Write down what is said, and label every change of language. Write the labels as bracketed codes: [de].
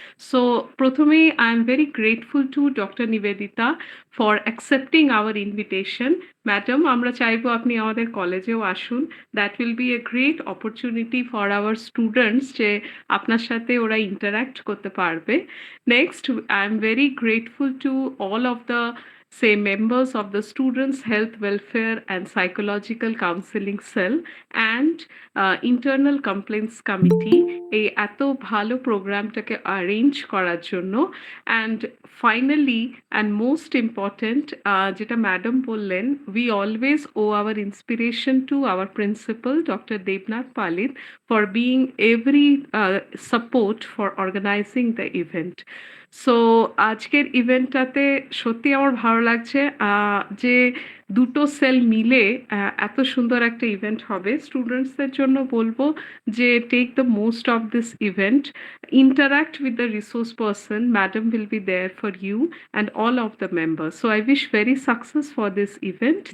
[en] So প্রথমেই I am very grateful to doctor Nivedita for accepting our invitation. [bn] Madam, আমরা চাইবো আপনি আমাদের কলেজেও আসুন। [en] that will be a great opportunity for our students, [bn] যে আপনার সাথে ওরা ইন্টারাক্ট করতে পারবে। [en] next, I am very grateful to all of the say members of the Students Health Welfare and Psychological Counseling Cell and Internal Complaints Committee [bn] এই এত ভালো প্রোগ্রামটাকে arrange করার জন্য। [en] and finally and most important, [bn] যেটা madam বললেন, [en] we always owe our inspiration to our principal Dr. Devnath Palit for being every support for organizing the event. [bn] So আজকের ইভেন্টটাতে সত্যি আমার ভালো লাগছে যে দুটো সেল মিলে এত সুন্দর একটা ইভেন্ট হবে। স্টুডেন্টসদের জন্য বলবো যে [en] Take the most of this event, interact with the resource person. Madam will be there for you and all of the members. So I wish very success for this event.